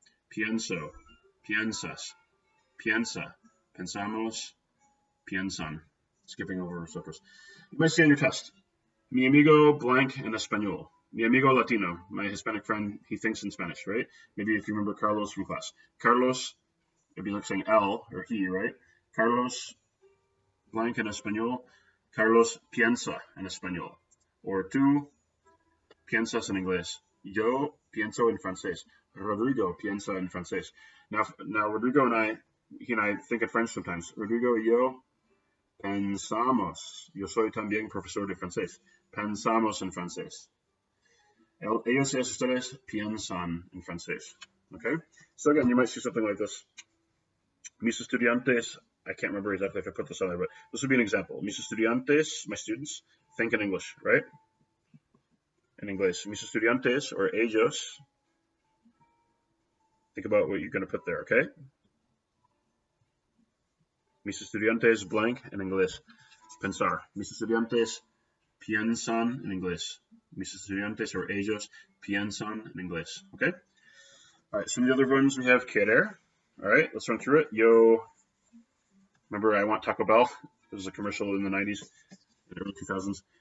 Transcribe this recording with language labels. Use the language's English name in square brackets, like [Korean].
[Spanish] Pienso, piensas, piensa, pensamos, piensan. [English] Skipping over nosotros. You might see on your test, [Spanish] mi amigo blank en español. [English] Mi amigo Latino, my Hispanic friend, he thinks in Spanish, right? Maybe if you remember Carlos from class. Carlos, it'd be like saying L or he, right? [Spanish] Carlos blank en español. Carlos piensa en español. Or tú piensas en inglés. Yo pienso en francés. Rodrigo piensa en francés. [English] Now Rodrigo and I think in French sometimes. [Spanish] Rodrigo y yo pensamos. Yo soy también profesor de francés. Pensamos en francés. Ellos y ustedes piensan en francés. Okay? [English] So again, you might see something like this. Mis estudiantes, I can't remember exactly if I put this on there, but this would be an example. [Spanish] Mis estudiantes, [English] my students, think in English, right? In English. [Spanish] Mis estudiantes, or ellos. [English] Think about what you're going to put there, okay? [Spanish] Mis estudiantes, [English] blank, in English. Pensar. [Spanish] Mis estudiantes piensan en inglés. Mis estudiantes, or ellos, piensan en inglés. Okay? [English] All right, some of the other ones we have querer. All right, let's run through it. Yo, remember I want Taco Bell? There was a commercial in the 90s, and early 2000s.